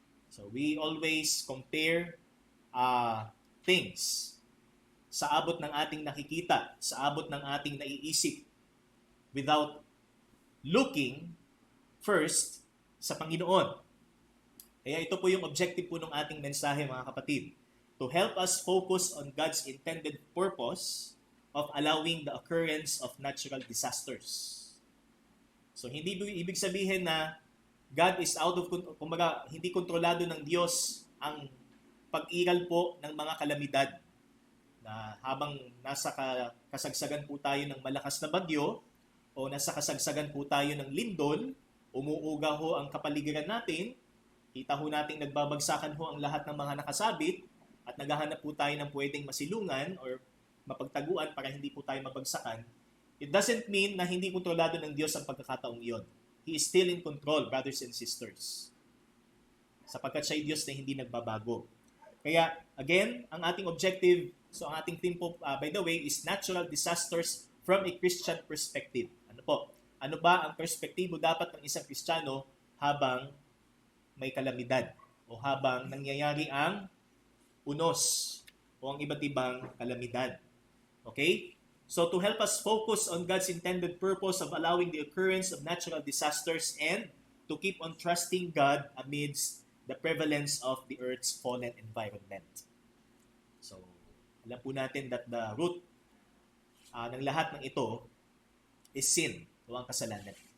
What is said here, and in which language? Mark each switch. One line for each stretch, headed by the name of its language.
English: So we always compare things
Filipino: sa abot ng ating nakikita, sa abot ng ating naiisip
English: without looking first
Filipino: sa Panginoon. Kaya ito po yung objective po ng ating mensahe, mga kapatid.
English: To help us focus on God's intended purpose of allowing the occurrence of natural disasters.
Filipino: So hindi ibig sabihin na
English: God is out of control,
Filipino: kumbaga hindi kontrolado ng Diyos ang pag-iral po ng mga kalamidad. Na habang nasa kasagsagan po tayo ng malakas na bagyo o nasa kasagsagan po tayo ng lindol, umuuga ho ang kapaligiran natin, kita ho nating nagbabagsakan ho ang lahat ng mga nakasabit at naghahanap po tayo ng pwedeng masilungan or mapagtaguan para hindi po tayo mabagsakan.
English: It doesn't mean
Filipino: na hindi kontrolado ng Diyos ang pagkakataong iyon.
English: He is still in control, brothers and sisters.
Filipino: Sapagkat siya ay Diyos na hindi nagbabago.
English: Kaya, again, ang ating objective, so
Filipino: ang ating theme po,
English: by the way, is natural disasters from a Christian perspective.
Filipino: Ano po? Ano ba ang perspektibo dapat ng isang Kristiyano habang may kalamidad o habang nangyayari ang unos o ang iba't ibang kalamidad? Okay?
English: So to help us focus on God's intended purpose of allowing the occurrence of natural disasters and to keep on trusting God amidst the prevalence of the earth's fallen environment.
Filipino: So, alam po natin
English: that the root
Filipino: ng lahat ng ito
English: is sin,
Filipino: o ang kasalanan.